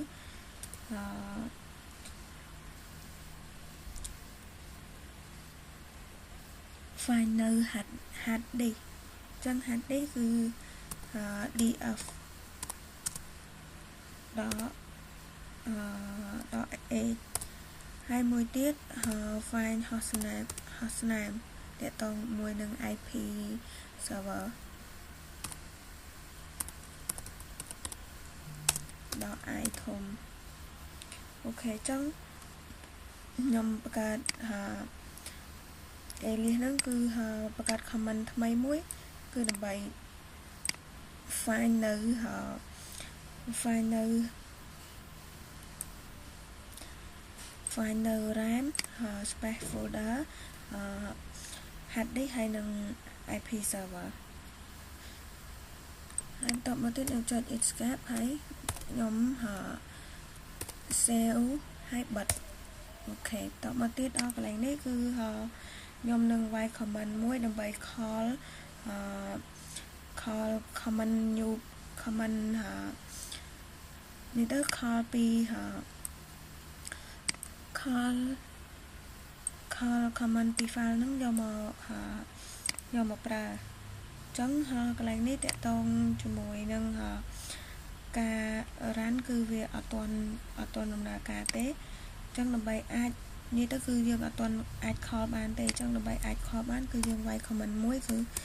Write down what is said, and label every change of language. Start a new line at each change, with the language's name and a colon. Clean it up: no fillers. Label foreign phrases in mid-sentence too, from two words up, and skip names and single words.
Khmer: find នៅ
English: hard disk
Khmer: ចឹង
English: hard disk
Khmer: គឺ df ដល់ h ហើយមួយទៀត
English: find hostname
Khmer: តទៅមួយនឹង
English: IP server
Khmer: ដល់ i ធំអូខេចឹងខ្ញុំបង្កើត alias ហ្នឹងគឺបង្កើត command ថ្មីមួយគឺដើម្បី find នៅ
English: RAM space folder hard disk
Khmer: ហើយនឹង
English: IP server
Khmer: ហើយតបមកទៀតខ្ញុំចុច escape ហើយខ្ញុំ save ហើយបិទអូខេតបមកទៀតដល់កន្លែងនេះគឺខ្ញុំនឹងវាយ command មួយដើម្បី
English: call command new command
Khmer: នេះទៅ call ពី
English: call command
Khmer: ពី file ហ្នឹងយកមកប្រើអញ្ចឹងកន្លែងនេះតកតងជាមួយនឹងការ run គឺវាអត់ទាន់ដំណើរការទេអញ្ចឹងដើម្បីអាចនេះទៅគឺយើងអត់ទាន់អាច call បានទេអញ្ចឹងដើម្បីអាច call បានគឺយើងវាយ command មួយគឺ